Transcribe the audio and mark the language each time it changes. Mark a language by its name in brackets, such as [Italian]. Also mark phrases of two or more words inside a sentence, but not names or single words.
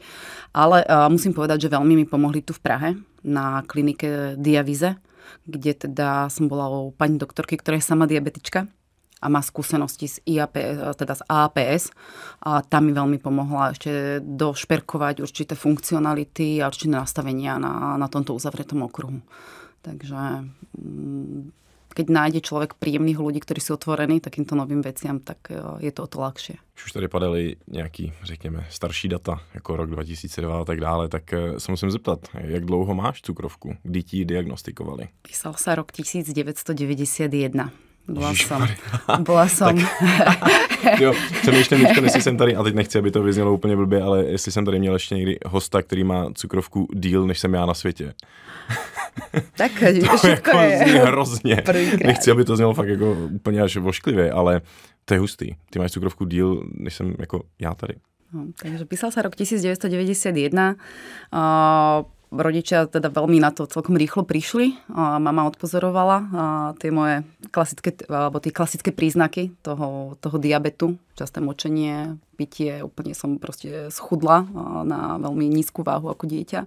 [Slovak] Ale musím povedať, že veľmi mi pomohli tu v Prahe na klinike Diavize, kde teda som bola u pani doktorky, ktorá je sama diabetička a má skúsenosti z AAPS. A tam mi veľmi pomohla ešte došperkovať určité funkcionality a určité nastavenia na tomto uzavretom okruhu. Takže keď nájde človek príjemných ľudí, ktorí sú otvorení takýmto novým veciam, tak je to o to ľahšie. [Czech] Už tady padaly nějaký, řekněme, starší data, jako rok 2002 a tak dále, tak se musím zeptat, jak dlouho máš cukrovku? Kdy ti ji diagnostikovali? [Slovak] Písal sa rok 1991. Bola som. [Czech] Jo, přemýšlím, jestli jsem tady, a teď nechci, aby to vyznělo úplně blbě, ale jestli jsem tady měl ještě někdy hosta, který má cukrovku díl, než jsem já na světě. Tak, to jako zní hrozně. Nechci, aby to znělo fakt jako úplně až vošklivě, ale to je hustý. Ty máš cukrovku díl, než jsem jako já tady. [Slovak] No, takže písal sa rok 1991. Rodičia teda veľmi na to celkom rýchlo prišli. Mama odpozorovala tie moje klasické príznaky toho diabetu. Časté močenie, pitie, úplne som proste schudla na veľmi nízku váhu ako dieťa.